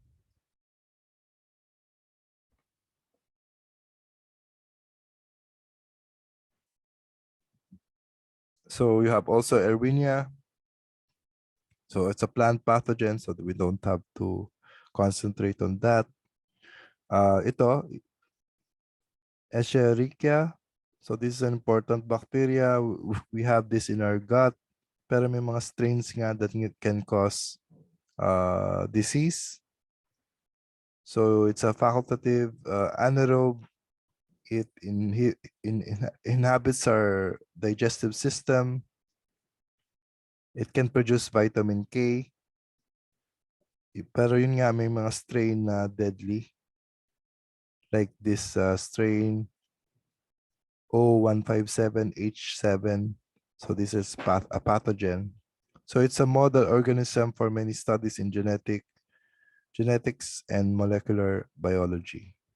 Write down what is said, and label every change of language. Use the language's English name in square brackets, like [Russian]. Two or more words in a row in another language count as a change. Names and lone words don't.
[English] So you have also Erwinia. So it's a plant pathogen, so that we don't have to concentrate on that. [Filipino] Ito, Escherichia. [English] So this is an important bacteria. We have this in our gut, [Filipino] pero may mga strains nga [English] that can cause disease. So it's a facultative anaerobe. It inhabits our digestive system. It can produce vitamin K. [Filipino] Pero yun nga, may mga strain na deadly. [English] Like this strain 0157H7. So this is a pathogen. So it's a model organism for many studies in genetics and molecular biology.